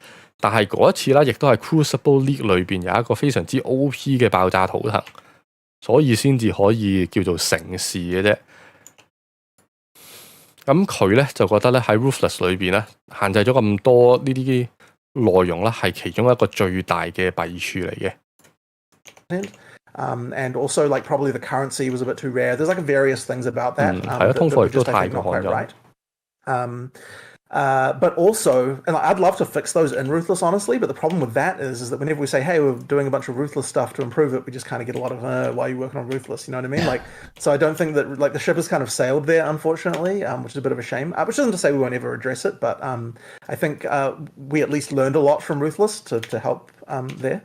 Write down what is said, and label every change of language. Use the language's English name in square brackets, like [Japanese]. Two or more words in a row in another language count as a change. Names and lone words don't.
[Cantonese] 但係嗰一次啦，亦都係 Crucible League 裏邊有一個非常之 OP 嘅爆炸圖騰，所以先至可以叫做成事嘅啫。咁佢咧就覺得咧喺 Ruthless 裏邊咧限制咗咁多呢啲內容啦，係其中一個最大嘅弊處嚟嘅。 [English] And also, like, probably the currency was a bit too rare. There's like various things about that. [Cantonese] 係啊，通貨亦都太過罕有。 [English] But also, and I'd love to fix those in Ruthless, honestly, but the problem with that is that whenever we say, hey, we're doing a bunch of Ruthless stuff to improve it, we just kind of get a lot of, why are you working on Ruthless? You know what I mean? Like, so I don't think that, like, the ship has kind of sailed there, unfortunately, which is a bit of a shame, which isn't to say we won't ever address it, but I think we at least learned a lot from Ruthless to help there.